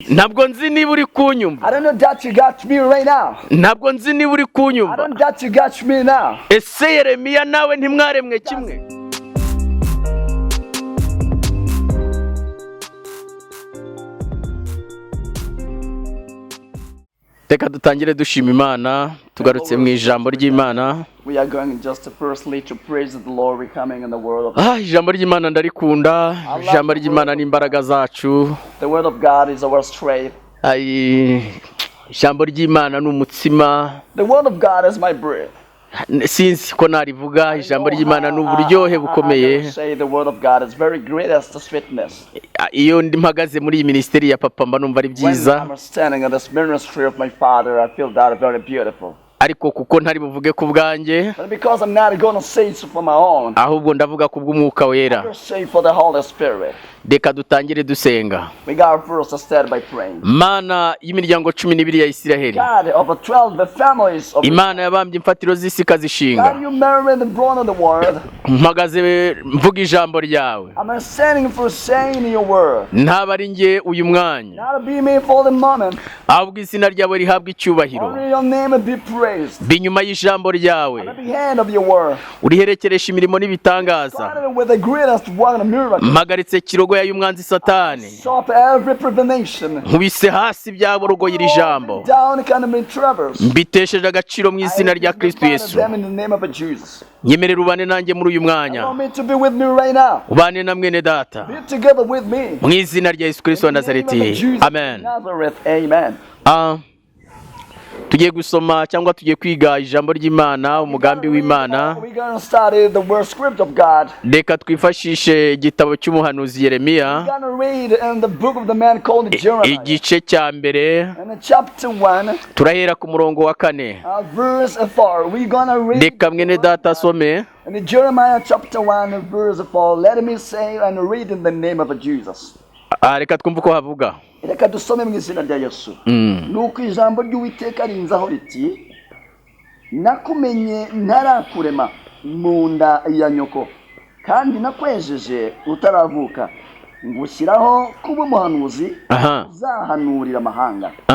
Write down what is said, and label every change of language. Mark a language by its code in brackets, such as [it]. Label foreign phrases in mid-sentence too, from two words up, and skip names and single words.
[rw] ntabwo nzi niba uri kunyumva. [en] I don't know that you got me right now. [rw] ntabwo nzi niba uri [en] I [rw] kunyumva. [en] don't know that you got me now. [rw] ese Yeremiya nawe ntimwaremwe kimwe? Reka dutangire dushima Imana tugarutse mu ijambo ry'Imana. [en] We are going just firstly to praise the Lord. We're coming in the word of God. [rw] Ijambo ry'Imana ndarikunda. Ijambo ry'Imana ni imbaraga zacu. [en] The word of God is our strength. [rw] Ijambo ry'Imana ni umutsima. [en] The word of God is my bread. [rw] Sinzi ko narivuga. Ijambo ry'Imana ni uburyohe bukomeye. [en] Say the word of God is very great as the sweetness. [rw] Iyo ndi mpagaze muri iyi ministeri ya papa mba numva ari byiza. [en] When I'm standing in this ministry of my father, I feel that very beautiful. [rw] Ariko kuko ntari buvuge ku bwanjye, [en] But because I'm not going to say it for my own, [rw] ahubwo ndavuga ku bw'Umwuka Wera. [en] I say for the Holy Spirit. [rw] Reka dutangire dusenga. [en] We got first to start by praying. [rw] Mana y'imiryango 12 ya Isiraheli, [en] God of the 12 families of [rw] Imana yabambye imfatiro z'isi ikazishinga. [en] God, you married the throne of the world. [rw] Mpagaze mvuga ijambo ryawe. [en] I'm standing for saying your word. [rw] Ntaba ari nge uyu mwanya, [en] Not be me for the moment. [rw] ahubwo izina ryawe rihabwa icyubahiro. [en] Only your name be praised. [rw] Binyuma y'ijambo ryawe, [en] At the end of your word. [rw] uriherekeresha imirimo n'ibitangaza. [en] Started with the greatest one miracle. [rw] Mpagaritse kirogoya y'umwanzi Satani. [en] Stop every prevention. [rw] Nkubise hasi byaborogoye iri jambo. [en] Down can be traversed. [rw] Mbitesheje agaciro mu izina rya Kristo Yesu. [en] Them in the name of Jesus. [rw] Nyemerera ubane nanjye muri uyu mwanya. [en] Allow me to be with me right now. [rw] Ubane na mwene data. [en] Be together with me. [rw] Mu izina rya Yesu Kristo wa Nazareti. Amen. [en] Nazareth. Amen. [rw] Tugiye gusoma cyangwa tugiye kwiga ijambo ry'Imana, umugambi w'Imana. [en] We're going to study the word script of God. [rw] Reka twifashishe igitabo cy'umuhanuzi Yeremiya. [en] We're going to read in the book of the man called Jeremiah. [rw] Igice cya mbere. [en] In chapter 1. [rw] Turahera ku murongo wa 4. [en] Verse 4. We're going to read. [rw] Reka mwene data asome. [en] In Jeremiah chapter 1 verse 4. Let me say and read in the name of Jesus. [rw] Reka twumve uko havuga. Reka dusome mu izina rya Yesu. Nuko ijambo ry'Uwiteka rinzaho riti, nakumenye ntarakurema mu nda ya nyoko, kandi nakwejeje utaravuka, ngushyiraho kuba umuhanuzi uzahanurira amahanga.